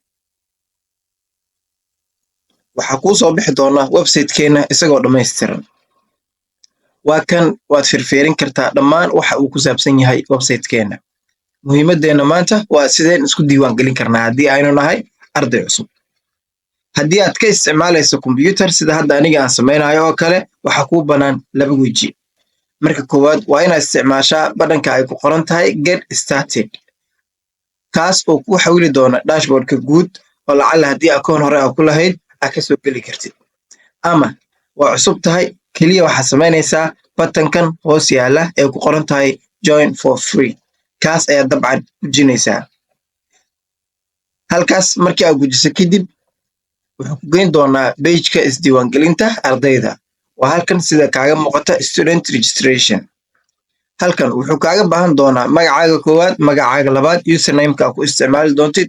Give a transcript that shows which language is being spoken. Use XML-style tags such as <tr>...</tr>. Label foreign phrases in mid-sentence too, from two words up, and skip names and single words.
<so>waxaa kuu soo bixi doona website-keena isagoo dhammaystiran waa kan waad firfiirin kartaa dhammaan waxa uu ku saabsan yahay website-keena muhiimaddeena maanta waa sideen isku diiwaan gelin karnaa haddii aynu nahay arday cusub haddii aad ka isticmaalayso kombiyuutar sida hadda aniga aan samaynayo oo kale waxaa kuu bannaan laba weji marka koowaad waa inaad isticmaashaa badhanka ay ku qoran tahay</so> <en>get started</en> <so>kaas oo kuu xawili doona dashboardka guud oo lacala haddii akoon hore aa ku lahayd aad ka soo geli kartid ama waa cusub tahay keliya waxaad samaynaysaa batankan hoos yaala ee ku qoran tahay</so> <en>join for free</en> <so>kaas ayaad dabcan gujinaysaa halkaas markii aad gujiso kadib wuxuu ku geyn doonaa bejka isdiiwaangelinta ardayda waa halkan sida kaaga muuqata</so> <en>student registration</en> <so>halkan wuxuu kaaga baahan doonaa magacaaga koowaad magacaaga labaad usernameka ku isticmaali doontid</so>